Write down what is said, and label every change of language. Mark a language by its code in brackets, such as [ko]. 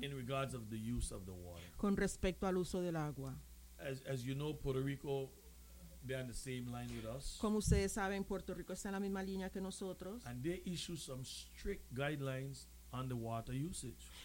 [en] In regards of the use of the water. [es] Con respecto al uso del agua. [en] As you know, Puerto Rico, they're on the same line with us. [es] Como ustedes saben, Puerto Rico está en la misma línea que nosotros. [en] And they issue some strict guidelines on the water usage.